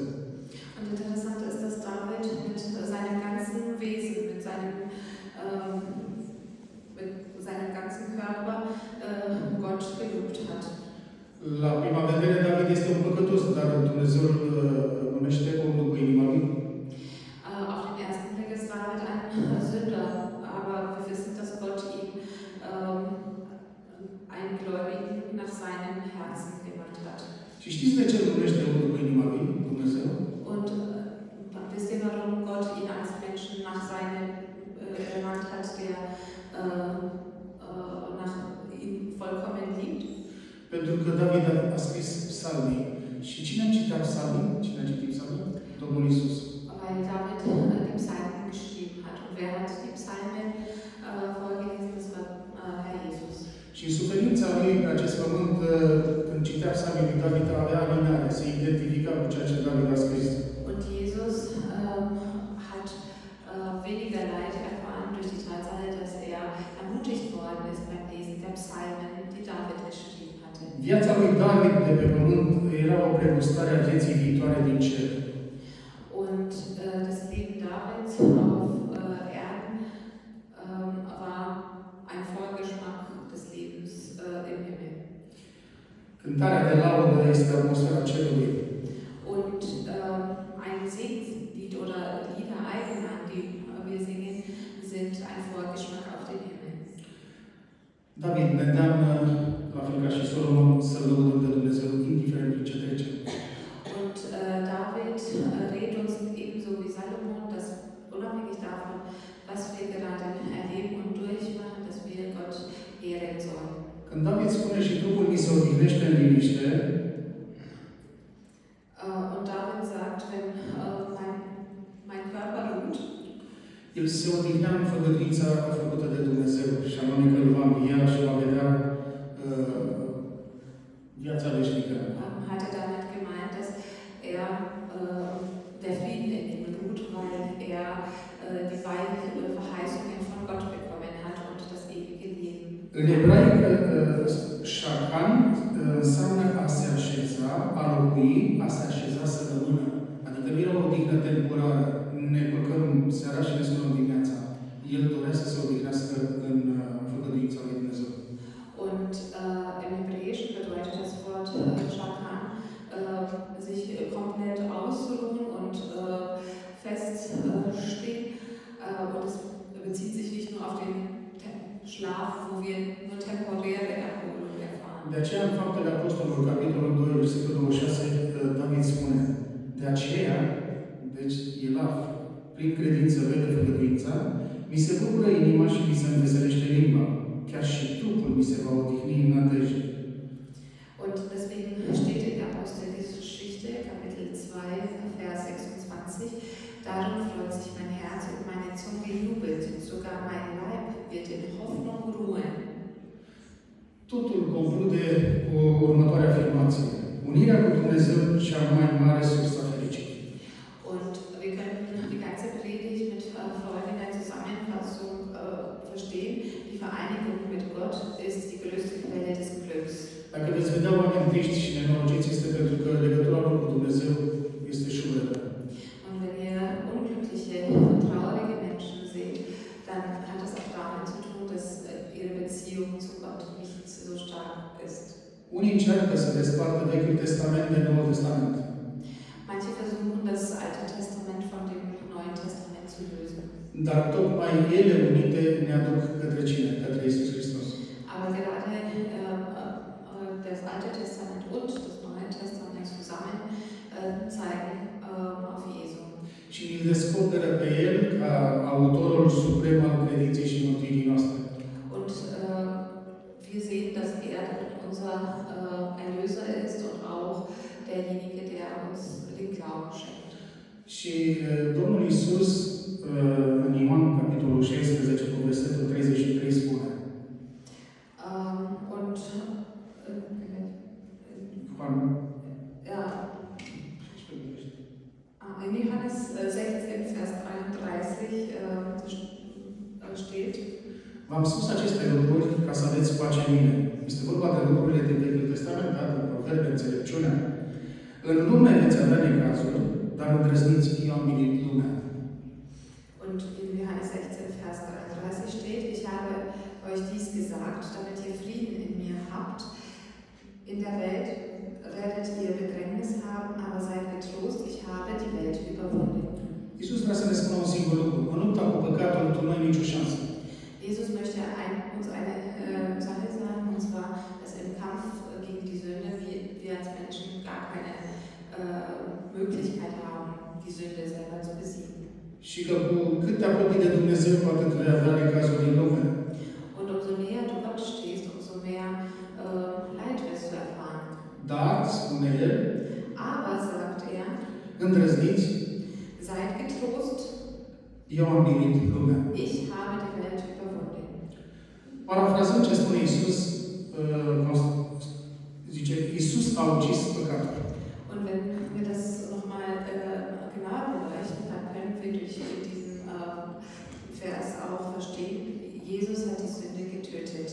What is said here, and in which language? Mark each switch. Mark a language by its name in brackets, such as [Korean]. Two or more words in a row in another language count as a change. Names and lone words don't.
[German] Und interessant ist, dass David mit seinem ganzen Wesen, mit seinem ganzen Körper Gott gelobt hat. [Romanian] La prima vedere, David este un păcătos, dar Dumnezeu îl numește om după inima lui. [German] Auf den ersten Blick ist David ein Sünder, aber wir wissen, dass Gott ihn einen Gläubigen nach seinem Herzen gemacht hat. [Romanian] Și știți de ce îl numește om după inima lui, Dumnezeu? [German] Und wisst ihr, warum Gott ihn als Menschen nach seinem ernannt hat, der nach ihm vollkommen liebt? [Romanian] Pentru că David a scris psalmii. Și cine a citit psalmii? Cine a citit psalmii? Domnul Iisus. [German] Weil David die Psalmen geschrieben hat. Und wer hat die Psalmen vorgelesen? Das war Herr Jesus. [Romanian] Și în suferința lui pe acest pământ, când citea psalmii lui David, avea alinare, se identifica cu ceea ce David a scris. [German] Und Jesus hat weniger Leid erfahren durch die Tatsache, dass er ermutigt worden ist beim Lesen der Psalmen, die David geschrieben hatte. [Romanian] Viața lui David de pe pământ era o pregustare a vieții viitoare din cer. [German] Und das Leben Davids auf Erden war ein Vorgeschmack des Lebens im Himmel. [Romanian] Cântarea de laudă este atmosfera cerului. [German] Und ein Segenslied oder Lieder allgemein, die wir singen, sind ein Vorgeschmack auf den Himmel. [Romanian] David ne îndeamnă, la fel ca și Solomon, să lăudăm pe Dumnezeu, indiferent prin ce trecem. [German] Und David rät uns ebenso wie Salomon, dass unabhängig davon, was wir gerade erleben und durchmachen, dass wir Gott ehren sollen. [Romanian] Când David spune și trupul mi se odihnește în liniște, [German] Und David sagt, wenn mein Körper ruht, [Romanian] el se odihnea în făgăduința făcută de Dumnezeu, și anume că îl va învia și va vedea viața veșnică. [German] hat er damit gemeint, dass er der Frieden in ihm ruht, weil er die Verheißungen von Gott bekommen hat und das ewige Leben. [Romanian] În ebraică, shakan înseamnă a se așeza, a locui, a se așeza să rămână. Adică nu era o odihnă temporară. Ne culcăm seara și ne sunăm dimineața. El dorea să se odihnească în făgăduința lui Dumnezeu. [German] Und im Hebräischen bedeutet das Wort shakan sich komplett ausruhen und feststehen. Und es bezieht sich nicht nur auf den Schlaf, wo wir nur temporäre Erholung erfahren. [Romanian] De aceea aceea, în Faptele Apostolilor, capitolul 2, versetul 26, David spune: de aceea, deci el prin credință vede făgăduința, mi se bucură inima și mi se înveselește limba. Chiar și trupul mi se va odihni în nădejde. [German] Und deswegen steht in der Apostelgeschichte, Kapitel 2, Vers 26, darum freut sich mein Herz und meine Zunge jubelt, sogar mein Leib wird in Hoffnung ruhen. [Romanian] Totul conclude cu următoarea afirmație: unirea cu Dumnezeu cea mai mare sursă a fericirii. [German] Und wir können die ganze Predigt mit folgender Zusammenfassung verstehen. Die Vereinigung mit Gott ist die größte Quelle des Glücks. [Romanian] Dacă veți vedea oameni triști și nenorociți, este pentru că legătura lor cu Dumnezeu este șumeră. [German] Und wenn ihr unglückliche, traurige Menschen seht, dann hat das auch damit zu tun, dass ihre Beziehung zu Gott nicht so stark ist. [Romanian] Unii încearcă să despartă Vechiul Testament de Noul Testament. [German] Manche versuchen, das Alte Testament von dem Neuen Testament zu lösen. [Romanian] Dar tocmai ele unite ne aduc către cine? Către Iisus Hristos. [German] Aber gerade das Alte Testament und das Neue Testament zusammen zeigen auf Jesu. [Romanian] Și îl descoperă pe El ca autorul suprem al credinței și mântuirii noastre. [German] Und wir sehen, dass unser Erlöser ist und auch derjenige, der uns den Glauben schenkt. [Romanian] Și Domnul Iisus, în Ioan, capitolul 16, cu versetul 33, spune: [German] in Johannes 16, Vers 33 steht: [Romanian] V-am spus aceste lucruri ca să aveți pace în mine. Este vorba de lucrurile din Vechiul Testament, da? Din proverbe, înțelepciunea. În lume veți avea necazuri, dar îndrăzniți, eu am milit lumea. [German] Und in Johannes 16, Vers 33 steht: Ich habe euch dies gesagt, damit ihr Frieden in mir habt. In der Welt werdet ihr Bedrängnis haben, aber seid getrost, ich habe die Welt überwunden. [Romanian] Iisus vrea să ne spună un singur lucru: în lupta cu păcatul tu nu ai nicio șansă. [German] Jesus möchte uns eine Sache sagen, und zwar, dass im Kampf gegen die Sünde wir als Menschen gar keine Möglichkeit haben, die Sünde selber zu besiegen. [Romanian] Și că cu cât te apropii de Dumnezeu, cu atât vei avea necazuri în lume. [German] Und umso näher du Gott stehst, umso mehr Leid wirst du erfahren. [Romanian] Dar, spune El, [German] aber, sagt er, [Romanian] îndrăzniți, [German] seid getrost, [Romanian] eu am milit lumea. [German] ich habe die Welt überwunden. [Romanian] Parafrazând ce spune Iisus, zice: Iisus a ucis păcatul. [German] Und wenn wir das nochmal genau beleuchten, dann können wir durch diesen Vers auch verstehen, Jesus hat die Sünde getötet.